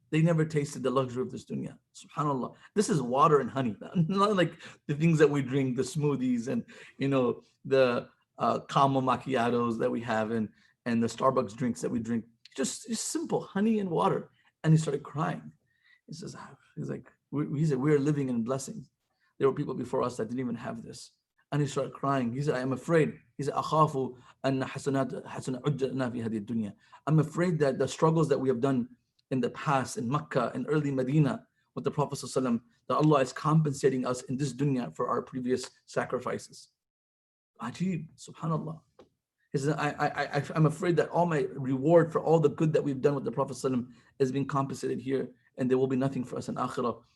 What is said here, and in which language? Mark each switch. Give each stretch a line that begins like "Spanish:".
English: They never tasted the luxury of this dunya. SubhanAllah. This is water and honey, not like the things that we drink, the smoothies and the caramel macchiatos that we have and the Starbucks drinks that we drink. Just simple honey and water. And he started crying. He says, we're living in blessings. There were people before us that didn't even have this. And he started crying. He said, I am afraid. He said,
Arabic: أَخَافُ أَنَّ حَسَنَاتَ عُجَّلْنَا فِي هَذِهِ الدُّنْيَا.
English: I'm afraid that the struggles that we have done in the past, in Makkah, in early Medina, with the Prophet ﷺ, that Allah is compensating us in this dunya for our previous sacrifices. Ajib, subhanallah. He said, I'm afraid that all my reward for all the good that we've done with the Prophet ﷺ is being compensated here, and there will be nothing for us in Akhirah.